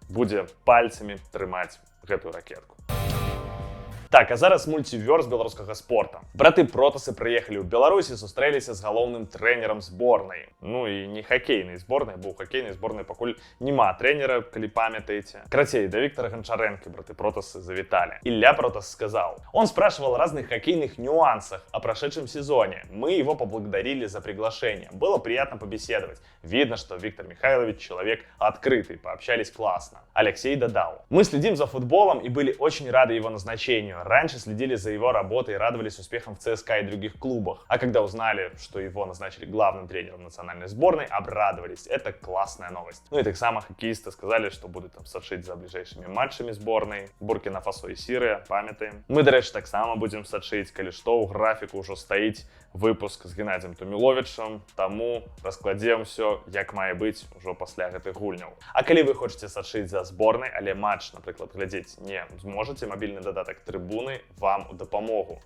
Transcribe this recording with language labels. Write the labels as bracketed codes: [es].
[be] Будзе пальцамі трымаць гэтую ракетку. Так, а зараз мульцівёрс беларускага спорта. Браты Протасы прыехалі ў Беларусь і сустрэліся з галоўным трэнерам зборнай. Ну і не хакейнай зборнай, бо ў хакейнай зборнай пакуль няма трэнера, калі памятаеце. Карацей, да Віктара Ганчарэнкі браты Протасы завіталі. [ru] Илья Протас сказал: «Он спрашивал о разных хоккейных нюансах о прошедшем сезоне. Мы его поблагодарили за приглашение. Было приятно побеседовать. Видно, что Виктор Михайлович человек открытый, пообщались классно». Алексей додал: «Мы следим за футболом и были очень рады его назначению. Раньше следили за его работой и радовались успехам в ЦСКА и других клубах. А когда узнали, что его назначили главным тренером национальной сборной, обрадовались. Это классная новость». Ну и так само хоккеисты сказали, что будут там сачыць за ближайшими матчами сборной. Буркіна-Фасо и Сирия, памятаем. [be] Мы, до речі, так само будем сачыць, калі што, у графіку ўжо стаіць выпуск з Геннадзем Туміловічем, таму раскладзем все, як мае быць ужо пасля гэтых гульняў. А калі вы хочаце сачыць за зборнай, але матч, напрыклад, глядзець не зможаце, мабільны дадатак Трибуны вам у дапамогу.